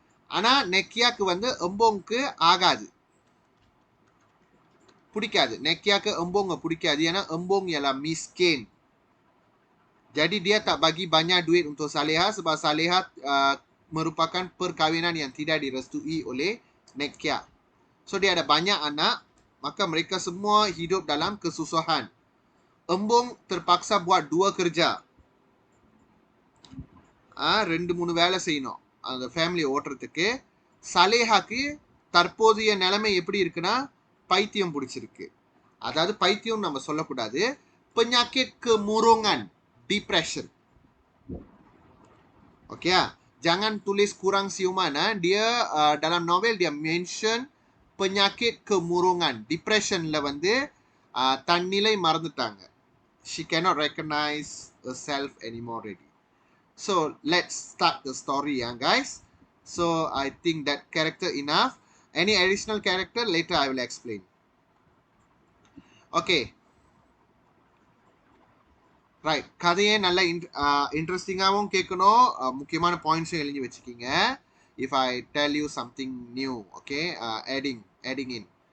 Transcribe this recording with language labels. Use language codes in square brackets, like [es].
[ta] ஆனா நெக்கியாக்கு வந்து எம்போங்க்கு ஆகாது, பிடிக்காது. நெக்கியாக்கு எம்போங்க பிடிக்காது. [ms] ஏன்னா embong ialah miskin. Jadi dia tak bagi banyak duit untuk Saleha sebab Saleha merupakan perkahwinan yang tidak direstui oleh Nekia. So dia ada banyak anak, maka mereka semua hidup dalam kesusahan. Embong terpaksa buat 2 kerja. [ta] 2-3 வேலை செய்யணும் அந்த family ஓட்டுறதுக்கு. சலேஹாக்கு தற்போதைய நிலைமை எப்படி இருக்குன்னா பைத்தியம் பிடிச்சிருக்கு. அதாவது பைத்தியம் நம்ம சொல்லக்கூடாது, [ms] penyakit kemurungan, [ta] depression. [ms] Okay, jangan tulis kurang siuman. Dia dalam novel dia mention penyakit kemurungan, depressionல [ta] வந்து தன்னிலை மறந்துட்டாங்க. [en] She cannot recognize herself anymore already. So let's start the story, guys. So I think that character enough. Any additional character later I will explain. Okay. [ta] Right, கதையே நல்ல இன்ட்ரெஸ்டிங்காகவும் கேட்கணும், முக்கியமான பாயிண்ட்ஸும் எழுதி வச்சுக்கிங்க. [en] If I tell you something new, okay, adding in.